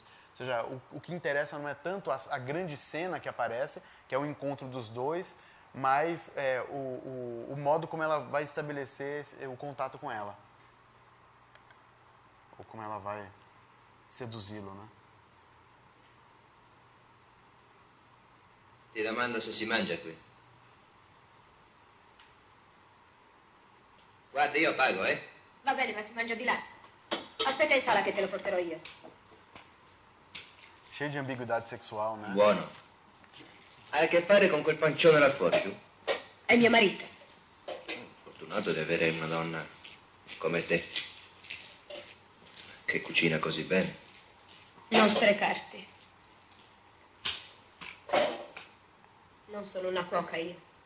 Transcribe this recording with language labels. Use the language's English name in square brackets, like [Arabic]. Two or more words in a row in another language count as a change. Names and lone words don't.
[Portuguese] Ou seja, o que interessa não é tanto a grande cena que aparece, que é o encontro dos dois, mas o modo como ela vai estabelecer o contato com ela. Ou como ela vai seduzi-lo, né? [Italian] Ti domando se si mangia qui. Guarda, io pago, Va bene, ma si mangia di là. Aspetta in sala che te lo porterò io. [Portuguese] Cheio de ambiguidade sexual, né? [Italian] Buono. Hai a che fare con quel pancione là fuori, tu? È mio marito. Fortunato di avere una donna come te, che cucina così bene. Non sprecarti. Non sono una cuoca io.